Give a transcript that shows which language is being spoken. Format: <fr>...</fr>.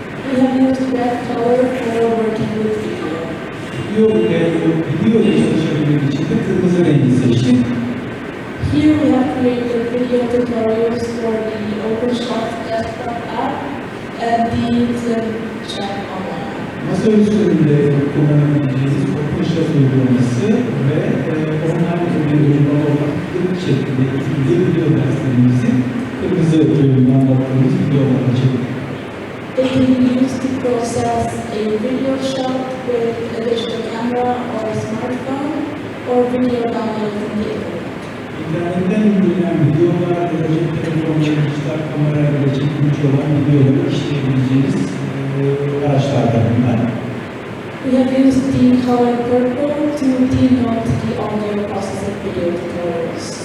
<en>We have used red color for working with video.</en> <tr>Video ile çalışabilmek için de kırmızı rengi seçtik.</tr> <en>Here we have created video tutorials for the OpenShot desktop app and the Chat online app.</en> <tr>Masa üstünde kullanabileceğiniz OpenShot uygulaması ve online bir uygulama olarak kırmızı şeklinde ikili video derslerimizi kırmızı anlattığımız videolarla çektik.</tr> <en>They can be used to process a video shot with a digital camera or a smartphone or video download from the internet.</en> <tr>İnternetten indirilen videolar ya da cep telefonları, dijital kamerayla çekilmiş olan videoları işleyebileceğiniz araçlardan bunlar.</tr> <en>We have used the color purple to denote the audio processing video tutorials.</en>